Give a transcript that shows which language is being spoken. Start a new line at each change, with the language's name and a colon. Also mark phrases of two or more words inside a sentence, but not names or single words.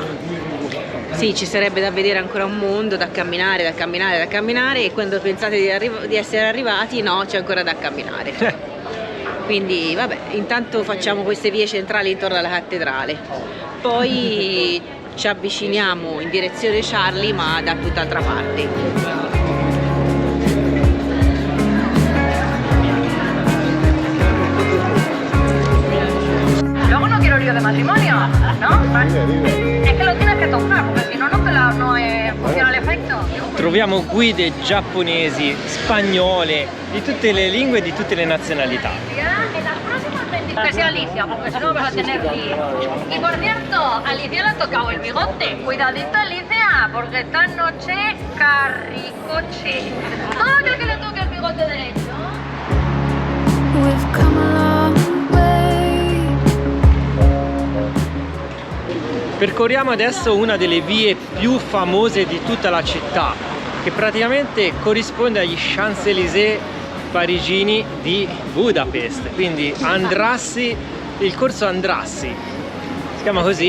Italian: Sì, ci sarebbe da vedere ancora un mondo, da camminare, e quando pensate di essere arrivati, no, c'è ancora da camminare. Quindi vabbè, intanto facciamo queste vie centrali intorno alla cattedrale, poi ci avviciniamo in direzione Charlie, ma da tutt'altra parte.
Spanish: Luego no quiero lío de matrimonio, ¿no? Es que lo tienes que tocar, porque si no, no funciona l'effetto.
Italian: Troviamo guide giapponesi, spagnole, di tutte le lingue e di tutte le nazionalità.
Spanish: Que sea Alicia, porque si no vas a tener lío. Y por cierto, a Alicia le ha tocado el bigote. Cuidadito, Alicia, porque esta noche carricoche. Todo aquel que le toque el bigote derecho.
English: We've come a long way.
Italian: Percorriamo adesso una delle vie più famose di tutta la città, che praticamente corrisponde agli Champs-Élysées parigini di Budapest, quindi Andrassy, il corso Andrassy si chiama così.